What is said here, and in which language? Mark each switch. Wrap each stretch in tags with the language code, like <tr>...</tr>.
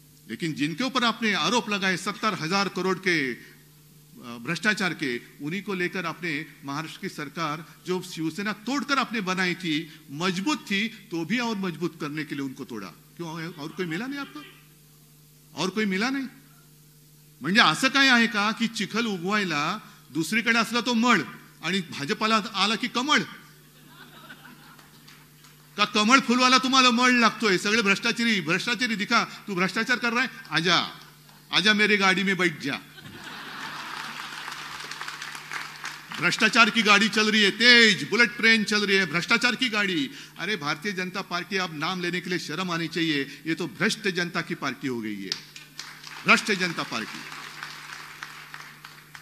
<hi>लेकिन जिनके ऊपर आपने आरोप लगाए 70,000 करोड़ के भ्रष्टाचार के, उन्हीं को लेकर आपने महाराष्ट्र की सरकार जो शिवसेना तोड़कर आपने बनाई थी, मजबूत थी, तो भी और मजबूत करने के लिए उनको तोड़ा। क्यों? और कोई मिला नहीं आपको? और कोई मिला नाही?</hi> <mr>म्हणजे असं काय आहे का की चिखल उगवायला दुसरीकडे असला तो मळ आणि भाजपाला आला की कमळ? का कमळ फुलवाला तुम्हाला मळ लागतोय?</mr> <hi>सगळे भ्रष्टाचारी दिखा, तू भ्रष्टाचार कर रहा है, आजा आजा मेरी गाड़ी में बैठ जा। भ्रष्टाचार की गाड़ी चल रही है, तेज बुलेट ट्रेन चल रही है, भ्रष्टाचार की गाड़ी। अरे भारतीय जनता पार्टी, अब नाम लेने के लिए शर्म आनी चाहिए, ये तो भ्रष्ट जनता की पार्टी हो गई है, भ्रष्ट जनता पार्टी।</hi>